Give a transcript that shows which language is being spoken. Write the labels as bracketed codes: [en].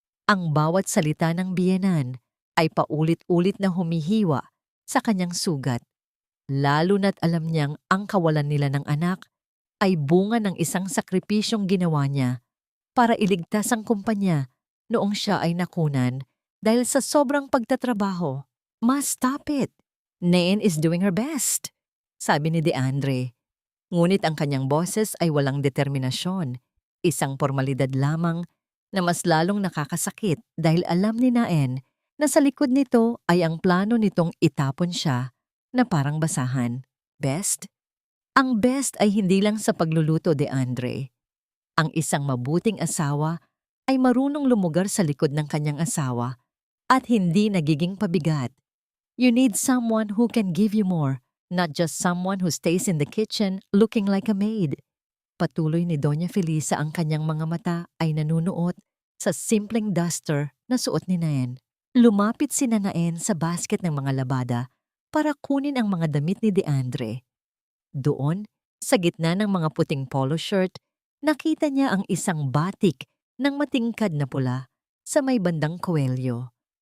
[tl] Ang bawat salita ng biyenan ay paulit-ulit na humihiwa sa kanyang sugat, lalo na't alam niyang ang kawalan nila ng anak ay bunga ng isang sakripisyong ginawa niya para iligtas ang kumpanya noong siya ay nakunan dahil sa sobrang pagtatrabaho. [en] Ma, stop it. Naen is doing her best, [tl] sabi ni DeAndre. Ngunit ang kanyang boses ay walang determinasyon, isang formalidad lamang na mas lalong nakakasakit dahil alam ni Naen na sa likod nito ay ang plano nitong itapon siya na parang basahan. Best? Ang best ay hindi lang sa pagluluto, DeAndre. Ang isang mabuting asawa ay marunong lumugar sa likod ng kanyang asawa at hindi nagiging pabigat. [en] You need someone who can give you more, not just someone who stays in the kitchen looking like a maid. [tl] Patuloy ni Doña Felisa, ang kanyang mga mata ay nanunuot sa simpleng duster na suot ni Naen. Lumapit si Naen sa basket ng mga labada para kunin ang mga damit ni DeAndre. Doon, sa gitna ng mga puting polo shirt, nakita niya ang isang batik ng matingkad na pula sa may bandang kuwelyo.